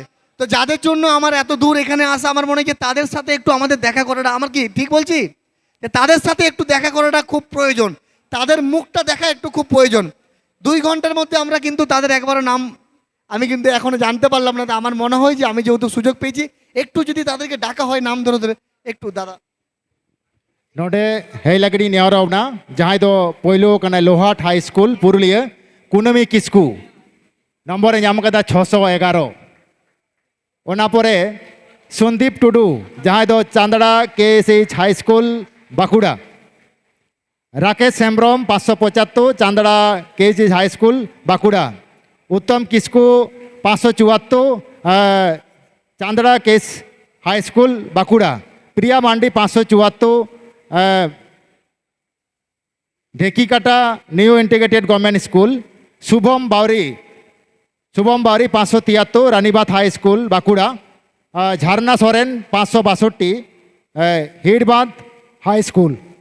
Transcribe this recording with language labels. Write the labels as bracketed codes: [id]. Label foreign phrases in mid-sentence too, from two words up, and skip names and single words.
[bn] তো যাদের জন্য আমার এত দূর এখানে আসা, আমার মনে হয় যে তাদের সাথে একটু আমাদের দেখা করাটা, আমার কি ঠিক বলছি? যে তাদের সাথে একটু দেখা করাটা খুব প্রয়োজন, তাদের মুখটা দেখা একটু খুব প্রয়োজন। 2 ঘন্টার মধ্যে আমরা কিন্তু তাদের একবারও নাম আমি কিন্তু এখনো জানতে পারলাম না। আমার মনে হয় যে আমি যেহেতু সুযোগ পেয়েছি একটু যদি তাদেরকে ডাকা হয় নাম ধরে ধরে একটু দাদা [sat] नोडे हेई लगड़ी नेवरावना जहाँ दो पोलो कना लोहाट हाई स्कूल पुरुलिया कुनमी किस्कू नम्बर नाम कदा 611 ओना परे संदीप टुडू जहाँ दो चांदड़ा KSH हाई स्कूल बाकुड़ा राकेश हेम्ब्रम 575 चांदड़ा KSH हाई स्कूल बाकुड़ा उत्तम किस्कू 574 चांदड़ा केस हाई स्कूल बाकुड़ा प्रिया मांडी 574 ढेकीकाटा न्यू इंटीग्रेटेड गवर्नमेंट स्कूल शुभम बावरी 573 रानीबाद हाई स्कूल बाकुड़ा झरना सोरेन 562 हिडबाद हाई स्कूल